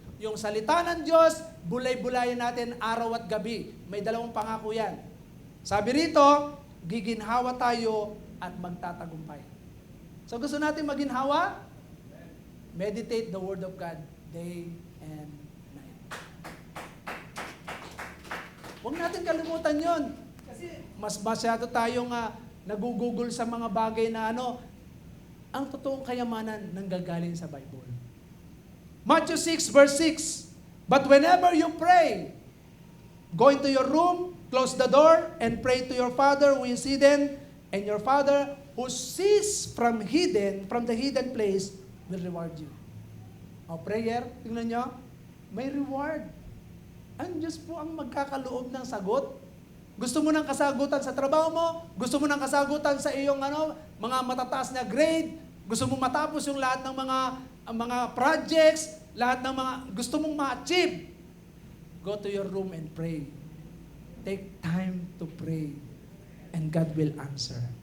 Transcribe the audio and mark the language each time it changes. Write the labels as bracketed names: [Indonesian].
[Filipino] Yung salita ng Diyos, bulay-bulayan natin araw at gabi. May dalawang pangako yan. Sabi rito, giginhawa tayo at magtatagumpay. So gusto natin maginhawa? [English] Meditate the Word of God day and night. [Filipino] Huwag natin kalimutan yon. Kasi mas masyado tayong nagugugol sa mga bagay na ang totoong kayamanan nanggagaling sa Bible. [English] Matthew 6 verse 6, but whenever you pray, go into your room, close the door, and pray to your Father who is hidden, and your Father who sees from the hidden place, will reward you. [Filipino] O prayer, tingnan nyo, may reward. Ang Diyos po ang magkakaloob ng sagot. Gusto mo ng kasagutan sa trabaho mo, gusto mo ng kasagutan sa iyong mga matataas na grade, gusto mo matapos yung lahat ng mga projects, lahat ng mga gusto mong ma-achieve. [English] Go to your room and pray. Take time to pray and God will answer.